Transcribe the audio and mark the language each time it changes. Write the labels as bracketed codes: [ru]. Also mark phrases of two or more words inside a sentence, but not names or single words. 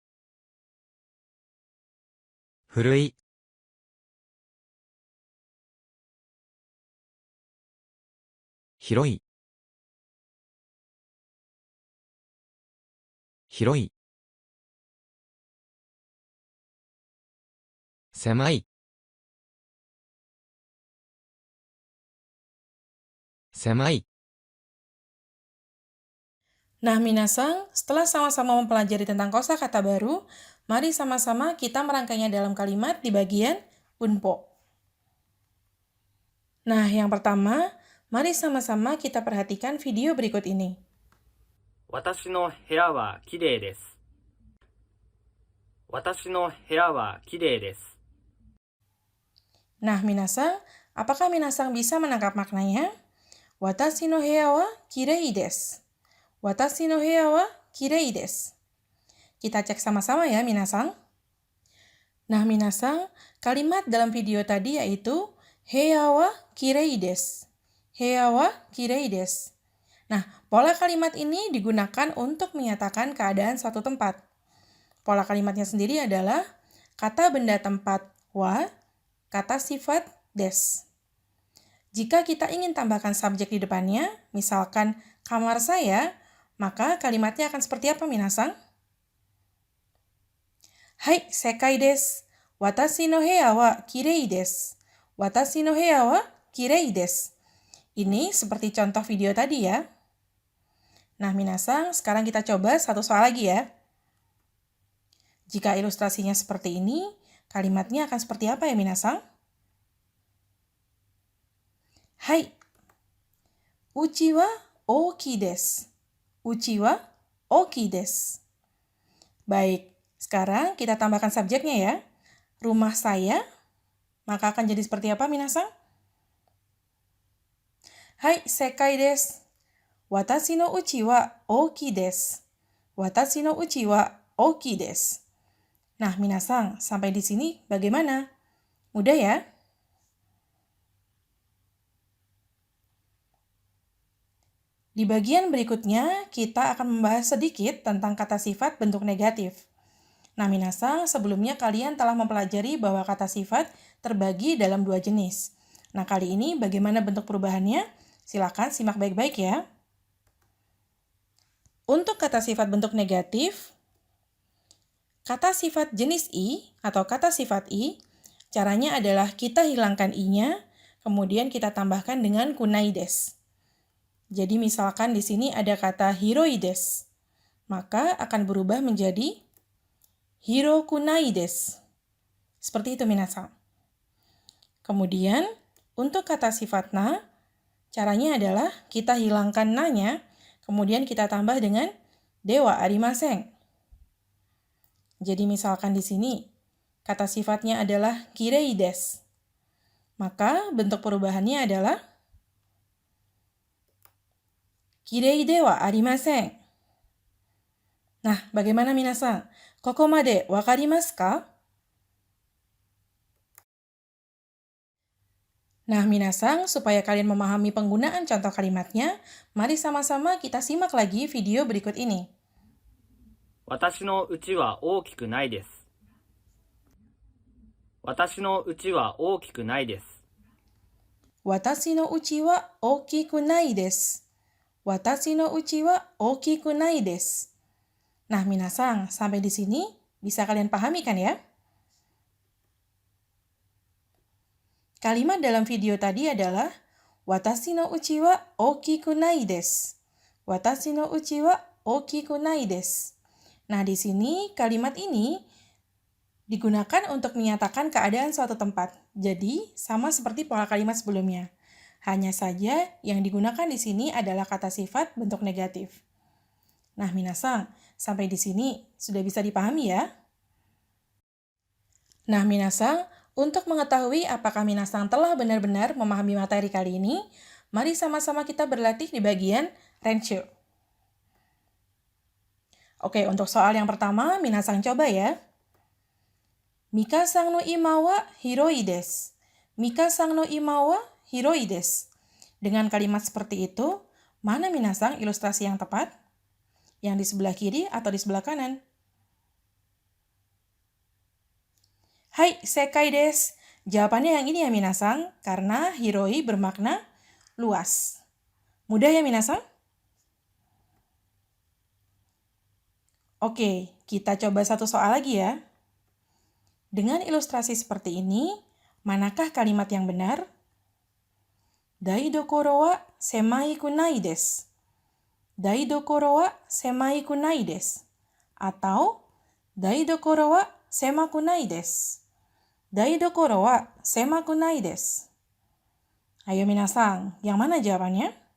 [ja] 古い。広い。広い。狭い。狭い。 [id] Nah, minasan, setelah sama-sama mempelajari tentang kosakata baru, mari sama-sama kita merangkainya dalam kalimat di bagian bunpo. Nah, yang pertama, mari sama-sama kita perhatikan video berikut ini. [ja] 私の部屋はきれいです。私の部屋はきれいです。 [id] Nah, minasan, apakah minasan bisa menangkap maknanya? [ja] 私の部屋はきれいです。私の部屋はきれいです. [id] Kita cek sama-sama ya, minasan. Nah, minasan, kalimat dalam video tadi yaitu [ja] 部屋はきれいです. 部屋はきれいです. [id] Nah, pola kalimat ini digunakan untuk menyatakan keadaan suatu tempat. Pola kalimatnya sendiri adalah kata benda tempat wa, kata sifat des. Jika kita ingin tambahkan subjek di depannya, misalkan kamar saya, Maka kalimatnya akan seperti apa, minasang? [ja] Hai, 正解です. 私の部屋はきれいです。私の部屋はきれいです. [id] Ini seperti contoh video tadi ya. Nah, minasang, sekarang kita coba satu soal lagi ya. Jika ilustrasinya seperti ini, kalimatnya akan seperti apa ya, minasang? [ja] Hai. 家は大きいです. 家は大きいです. [id] Baik, sekarang kita tambahkan subjeknya ya. Rumah saya, maka akan jadi seperti apa, minasang? [ja] Hai, 正解です. 私の家は大きいです。私の家は大きいです. [id] Nah, minasang, sampai di sini bagaimana? Mudah ya? Di bagian berikutnya, kita akan membahas sedikit tentang kata sifat bentuk negatif. Nah, minasang, sebelumnya kalian telah mempelajari bahwa kata sifat terbagi dalam dua jenis. Nah, kali ini bagaimana bentuk perubahannya? Silakan simak baik-baik ya. Untuk kata sifat bentuk negatif, kata sifat jenis i atau kata sifat i, caranya adalah kita hilangkan i-nya, kemudian kita tambahkan dengan [ja] くないです. [id] Jadi misalkan di sini ada kata [ja] 広いです, [id] maka akan berubah menjadi [ja] 広くないです. [id] Seperti itu, minasang. Kemudian, untuk kata sifat na, caranya adalah kita hilangkan na-nya, kemudian kita tambah dengan [ja] ではありません. [id] Jadi misalkan di sini, kata sifatnya adalah [ja] きれいです. [id] Maka bentuk perubahannya adalah [ja] きれいではありません. [id] Nah, bagaimana minasang? [ja] ここまでわかりますか? [id] Nah, minasang, supaya kalian memahami penggunaan contoh kalimatnya, mari sama-sama kita simak lagi video berikut ini. [ja] 私の家は大きくないです。私の家は大きくないです。私の家は大きくないです. 私の家は大きくないです. [id] Nah, minasang, sampai di sini bisa kalian pahami kan ya? Kalimat dalam video tadi adalah [ja] 私の家は大きくないです. 私の家は大きくないです. [id] Nah, di sini kalimat ini digunakan untuk menyatakan keadaan suatu tempat. Jadi, sama seperti pola kalimat sebelumnya. Hanya saja yang digunakan di sini adalah kata sifat bentuk negatif. Nah, minasang, sampai di sini sudah bisa dipahami ya? Nah, minasang, untuk mengetahui apakah minasang telah benar-benar memahami materi kali ini, mari sama-sama kita berlatih di bagian renshu. Oke, untuk soal yang pertama, minasang coba ya. [ja] ミカさんの居間は広いです. ミカさんの居間は広いです. [id] Dengan kalimat seperti itu, mana minasang ilustrasi yang tepat? Yang di sebelah kiri atau di sebelah kanan? [ja] Hai, 正解です. [id] Jawabannya yang ini ya minasang, karena hiroi bermakna luas. Mudah ya minasang? Oke, kita coba satu soal lagi ya. Dengan ilustrasi seperti ini, manakah kalimat yang benar? [ja] 台所は狭いくないです. 台所は狭いくないです. Atau 台所は狭くないです. 台所は狭くないです. [id] Ayo minasang, yang mana jawabannya?